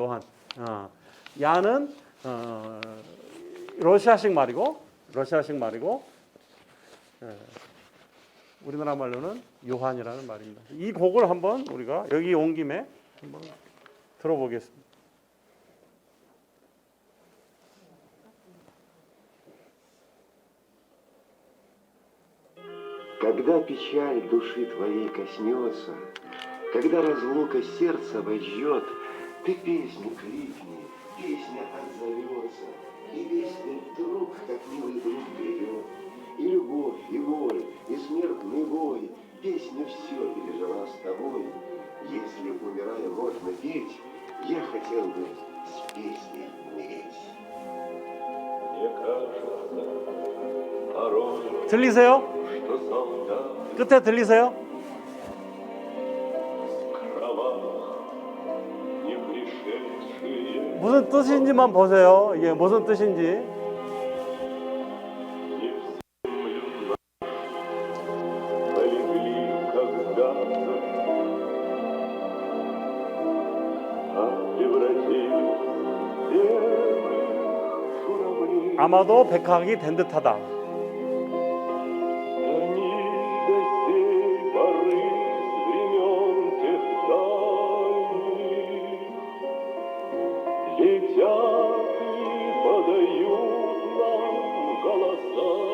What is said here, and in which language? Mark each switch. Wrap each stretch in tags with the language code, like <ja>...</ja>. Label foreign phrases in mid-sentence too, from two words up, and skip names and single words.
<ko>요한. 얀은 러시아식 말이고 우리나라 말로는 요한이라는 말입니다. 이 곡을 한번 우리가 여기 온 김에 한번 들어보겠습니다.</ko> <ru>Когда печаль души твоей коснется, когда разлука сердца вожжет, ты песню крикни, песня отзовется, и песня вдруг, как милый друг берет. И любовь, и боль, и смертный бой, песня все пережила с тобой. Если, умирая, можно петь, я хотел бы с песней умереть. Мне кажется, порой,</ru> <ko>들리세요?</ko> <ru>что солдат</ru> <ko>끝에 들리세요?</ko> <ru>не пришедшие</ru> <ko>무슨 뜻인지만 보세요. 이게 무슨 뜻인지.</ko> <ru>полегли когда-то, а превратились в белых журавлей.</ru> <ko>아마도 백학이 된 듯하다.</ko> <ru>Они до сей поры с времен тех дальних летят и подают нам голоса.</ru>